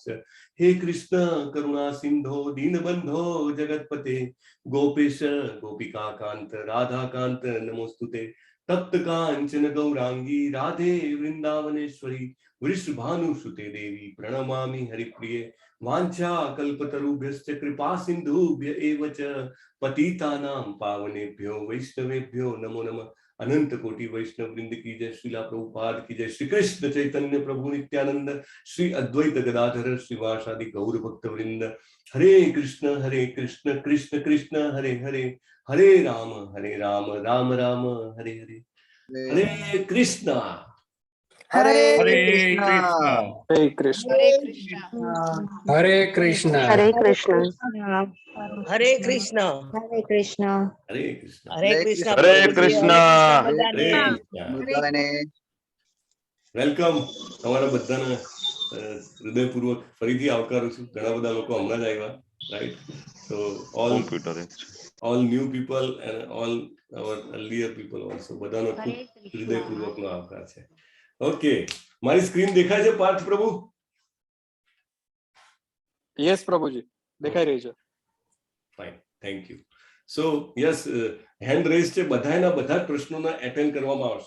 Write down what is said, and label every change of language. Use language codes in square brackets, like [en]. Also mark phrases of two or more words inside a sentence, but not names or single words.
[sa] હે કૃષ્ણ કરુણા સિંધો દીનબંધો જગતપતે ગોપેશ ગોપિકા કાંત રાધાકાંત નમોસ્તુતે. તપ્ત કાંચન ગૌરાંગી રાધે વૃંદાવનેશ્વરી વૃષભાનુસુતે દેવી પ્રણમામિ હરિપ્રિયે. વાંછા કલ્પતરુભ્યશ્ચ કૃપા સિંધુભ્ય એવ ચ પતિતાનાં પાવનેભ્યો વૈષ્ણવેભ્યો નમો નમઃ. [hi] अनंत कोटि वैष्णव वृंद की जय. श्रीला प्रभुपाद की जय. [sa] श्री कृष्ण चैतन्य प्रभु नित्यानंद श्री अद्वैत गदाधर श्रीवासादि गौर भक्त वृंद. हरे कृष्ण कृष्ण कृष्ण हरे हरे, हरे राम राम राम हरे हरे. हरे कृष्ण. હરે હરે કૃષ્ણ. કૃષ્ણ. હરે કૃષ્ણ. હરે કૃષ્ણ. હરે કૃષ્ણ. હરે કૃષ્ણ. हरे कृष्ण. હરે કૃષ્ણ. હરે પ્રભુજી, કૃષ્ણ. [gu] બધાને. વેલકમ. તમારા બધાને હૃદયપૂર્વક ફરીથી આવકારું છું. ઘણા બધા લોકો હમણાં જ આવ્યા. [en] right? so all new people and all our earlier people also, [gu] બધાનો ખૂબ હૃદયપૂર્વકનો આભાર છે. ઓકે, મારી સ્ક્રીન દેખાય છે પાર્થ પ્રભુ? યસ પ્રભુજી દેખાઈ રહી છે. [en] Fine, thank you. so yes, hand raise [gu] છે, બધાના બધા જ પ્રશ્નોના એટેન્ડ કરવામાં આવશે.